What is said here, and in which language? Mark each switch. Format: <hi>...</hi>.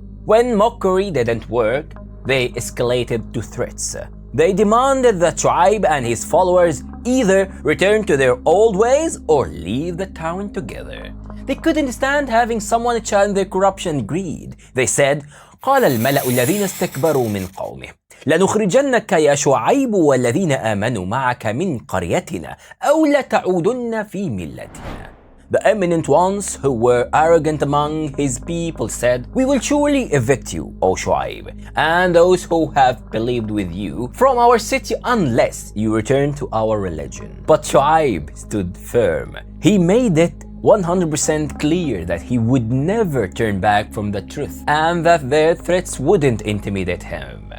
<en>When mockery didn't work, they escalated to threats. They demanded that Shu'aib and his followers either return to their old ways or leave the town together. They couldn't stand having someone challenge their corruption and greed. They said,</en> <ar>قال الملأ الذين استكبروا من قومه لنخرجنك يا شعيب والذين آمنوا معك من قريتنا أو لتعودن في ملتنا.</ar> <en>The eminent ones who were arrogant among his people said, "We will surely evict you, O Shoaib, and those who have believed with you from our city unless you return to our religion." But Shoaib stood firm. He made it 100% clear that he would never turn back from the truth and that their threats wouldn't intimidate him.</en>